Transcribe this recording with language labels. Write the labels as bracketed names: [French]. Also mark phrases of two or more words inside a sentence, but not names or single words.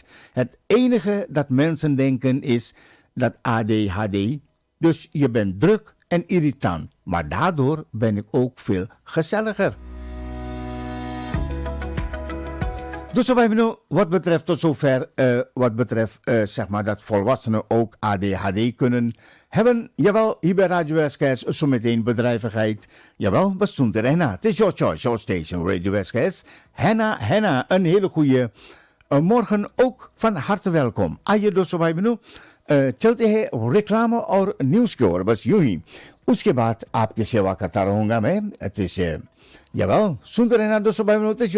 [Dutch] Het enige dat mensen denken is dat ADHD, dus je bent druk en irritant, maar daardoor ben ik ook veel gezelliger. Dus wat betreft tot zover, dat volwassenen ook ADHD kunnen hebben. Jawel, hier bij Radio SKS zometeen bedrijvigheid. Jawel, Basunter Henna. Het is [English] your choice, your station, [Dutch] Radio SKS. Henna, een hele goede morgen ook van harte welkom. [Hindi] Aje dus चलते हैं रेक्लाम और न्यूज की ओर बस यूं ही उसके बाद आपकी सेवा करता रहूंगा मैं जवाब सुनते रहना दोस्तों भाई